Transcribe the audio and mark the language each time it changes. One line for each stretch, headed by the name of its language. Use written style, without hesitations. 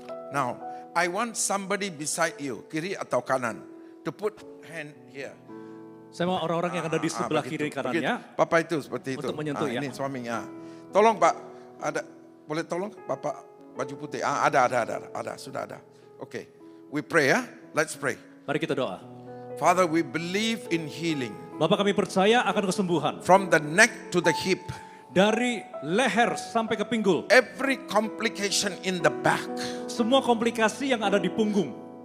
English: Now, I want somebody beside you,
Indonesian: kiri atau kanan,
English: to put hand here.
Indonesian: Saya mau orang-orang yang ada di sebelah kiri kanannya. Papa itu seperti itu. Untuk menyentuh ya. Ini suaminya. Tolong Pak, boleh tolong Bapak baju putih. Ada, sudah ada. Oke.
English: We pray
Indonesian: ya.
English: Let's pray.
Indonesian: Mari kita doa.
English: Father, we believe in healing.
Indonesian: Bapak, kami percaya akan kesembuhan.
English: From the neck to the hip.
Indonesian: Dari leher sampai ke pinggul.
English: Every complication in the back.
Indonesian: Semua komplikasi yang ada di punggung.